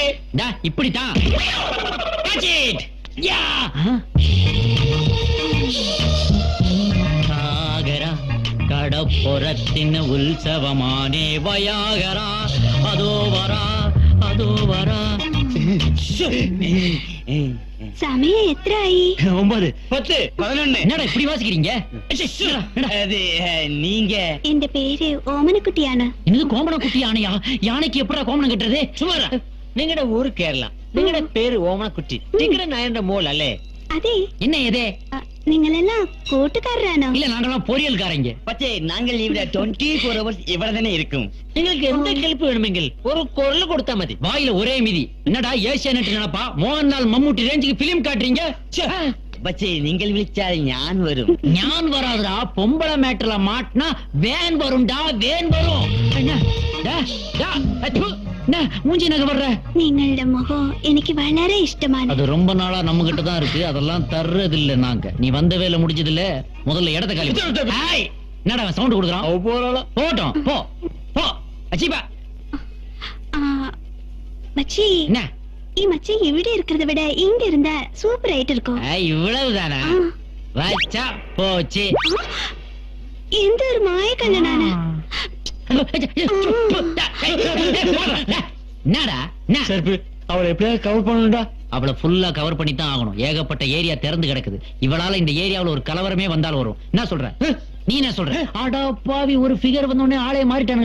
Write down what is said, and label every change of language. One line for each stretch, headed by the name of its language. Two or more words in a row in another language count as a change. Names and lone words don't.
Tamil: இப்படித்தான். சாகரா கடப்புறத்தின் உற்சவமானே வயாகரா. அதோ வரா அதோ வரா.
Malayalam: സമയം എത്രയായി? 9 10 11.
Tamil: என்னடா இப்படி வாசிக்கிறீங்க? அது நீங்க?
Malayalam: എന്റെ പേര് ഓമനക്കുട്ടിയാണ്.
Tamil: இது கோமண குட்டி யானையா? யானைக்கு எப்படா கோமணம் கட்டுறது?
Malayalam: சுமாரா നിങ്ങളുടെ ഊര് കേരള. നിങ്ങളുടെ പേര് ഓമനക്കുട്ടി. നിങ്ങളുടെ നായന്റെ മോൾ അല്ലേ? അതെ.
Tamil: என்ன ஏதே?
Malayalam: നിങ്ങളെല്ലാം കൂട്ടുകാരാണോ?
Tamil: இல்ல நாங்கெல்லாம் பொரியல்காரங்க.
Malayalam: പക്ഷേ ഞങ്ങൾ ഇവിടെ 24 hours ഇവിടെ തന്നെ ഇരിക്കും. നിങ്ങൾക്ക് എന്ത് ഹെൽപ്പ് വേണമെങ്കിൽ ഒരു കുരൽ കൊടുത്താൽ മതി.
Tamil: வாயில ஒரே மிதி. என்னடா ஏசியானெட் நினைப்பா? மோகன்லால் மம்முட்டி ரேஞ்சுக்கு பிலிம் காட்டுறீங்க.
Malayalam: പക്ഷേ നിങ്ങൾ വിളിച്ചാൽ ഞാൻ വരും.
Tamil: ஞான் வராதுடா. பொம்பளை மேட்டர்ல மாட்டினா வேன் வரும்டா, வேன் வரும். என்ன? மூஞ்சி நகை வர்ற.
Malayalam: നിങ്ങളുടെ മുഖം എനിക്ക് വളരെ ഇഷ്ടമാണ്.
Tamil: அது ரொம்ப நாளா நம்ம கிட்ட தான் இருக்கு. அதெல்லாம் தர்றது இல்ல நாங்க. நீ வந்த வேலை முடிஞ்சது இல்ல. முதல்ல இடத்த காலி பண்ணு. ஏய், என்னடா சவுண்ட் கொடுக்குறான்? போட்டோம் போ போ. அச்சிபா மச்சி, என்ன?
Malayalam: ഈ മച്ചി ഇവിടെ
Tamil: இருக்கிறத விட இங்க இருந்தா சூப்பர் ஆயிட்டு இருக்கும். இவ்வளவுதானா? வச்சா போச்சு.
Malayalam: എന്ത് ഒരു മായ കണ്ണനാണ്.
Tamil: என்னடா? அவளை எப்படியாவது கவர் பண்ணணும்டா. அவளை ஃபுல்லா கவர் பண்ணி தான் ஆகணும். ஏகப்பட்ட ஏரியா திறந்து கிடக்குது. இவளால இந்த ஏரியாவுல ஒரு கலவரமே வந்தாலும் வரும். என்ன சொல்ற? நீ என்ன சொல்ற? அடா பாவி, ஒரு ஃபிகர் வந்த உடனே ஆளே மாறிட்டானுங்களே.